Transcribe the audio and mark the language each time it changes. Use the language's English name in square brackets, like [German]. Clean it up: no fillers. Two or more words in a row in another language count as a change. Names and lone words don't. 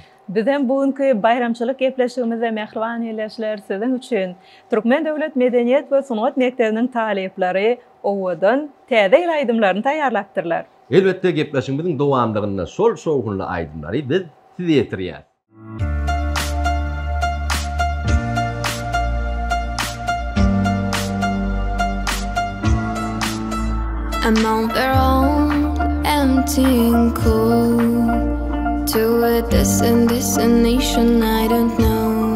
[Turkmen] Bizden bugünkü bayramçylyk gepleşigimizde mehriban ýerleşler sizin üçin Türkmen Döwlet Medeniýet we Sungat Mekdebiniň talepleri owadan täze ýyl aýdymlaryny taýýarlapdyrlar. Elbetde gepleşigimiziň dowamlygyna şol şowgunly aýdymlary biz size ýetirýär. [English] I'm on their own, empty and cold, to a distant destination I don't know.